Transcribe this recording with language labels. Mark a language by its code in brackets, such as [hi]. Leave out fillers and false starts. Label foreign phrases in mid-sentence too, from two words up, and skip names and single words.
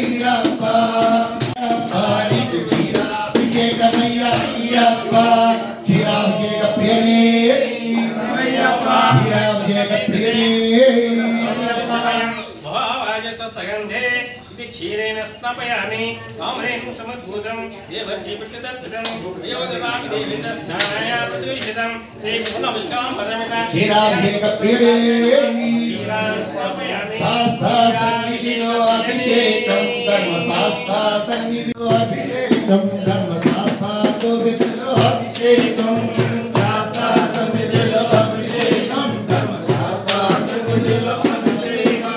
[sa] क्षीरेण स्नापयामि कामरेण समुद्भूतं देवर्षि पितृदत्तं योगदामि देवी स्नानाय प्रतिष्ठितं श्री पूर्णपुष्कलाम्बसमेत क्षीराभिषेक प्रिये [te] శాస్త్ర సన్నిధిలో అభిషేకం ధర్మశాస్త్ర సన్నిధిలో అభిషేకం ధర్మశాస్త్ర గోవిందులో అభిషేకం శాస్త్ర సన్నిధిలో అభిషేకం ధర్మశాస్త్ర సన్నిధిలో అభిషేకం